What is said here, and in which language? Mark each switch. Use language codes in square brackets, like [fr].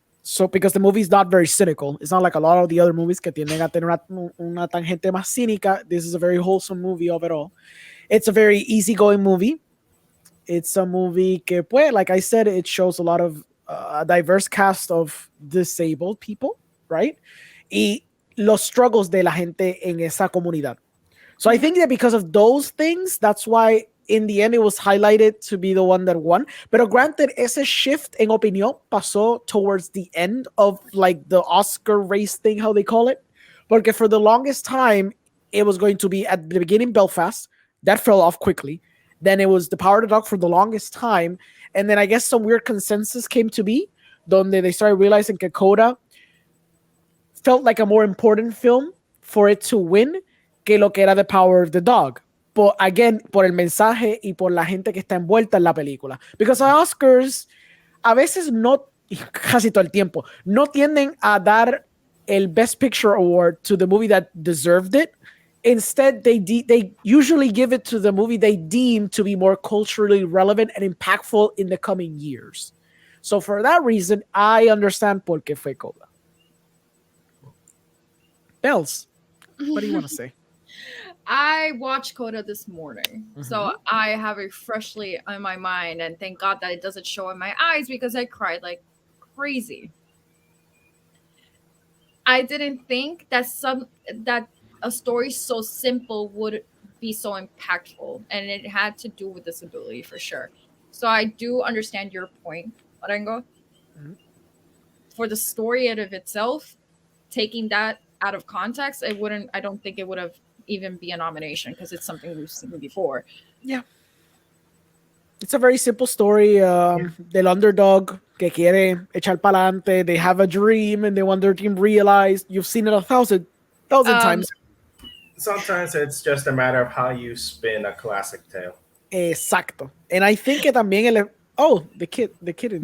[en] So, because the movie is not very cynical. It's not like a lot of the other movies [es] que tienden a tener una tangente más cínica. [en] This is a very wholesome movie overall. It's a very easygoing movie. It's a movie [es] que, pues, [en] like I said, it shows a lot of a diverse cast of disabled people, right? [es] Y los struggles de la gente en esa comunidad. [en] So I think that because of those things, that's why in the end it was highlighted to be the one that won. [es] Pero [en] granted, [es] ese [en] shift [es] en opinión pasó [en] towards the end of like the Oscar race thing, how they call it. Porque for the longest time, it was going to be at the beginning Belfast. That fell off quickly. Then it was The Power of the Dog for the longest time. And then I guess some weird consensus came to be, [es] donde [en] they started realizing que Coda felt like a more important film for it to win [es] que lo que era [en] The Power of the Dog. But again, [es] por el mensaje y por la gente que está envuelta en la película. [en] Because the Oscars [es] a veces no, casi todo el tiempo, no tienden a dar el [en] Best Picture Award to the movie that deserved it. Instead, they usually give it to the movie they deem to be more culturally relevant and impactful in the coming years. So for that reason, I understand [es] por qué fue [en] Coda. Bells, what do you want to say? I watched Coda this morning, so I have it freshly in my mind, and thank God that it doesn't show in my eyes because I cried like crazy. I didn't think that a story so simple would be so impactful, and it had to do with disability for sure. So I do understand your point, Orengo. For the story out of itself, taking that out of context, I don't think it would have even be a nomination because it's something we've seen before. Yeah. It's a very simple story [es] del [en] underdog [es] que quiere echar pa'lante. [en] They have a dream and they want their dream realized. You've seen it a thousand times. Sometimes it's just a matter of how you spin a classic tale. [es] Exacto. [en] And I think [es] que también [en] the kid in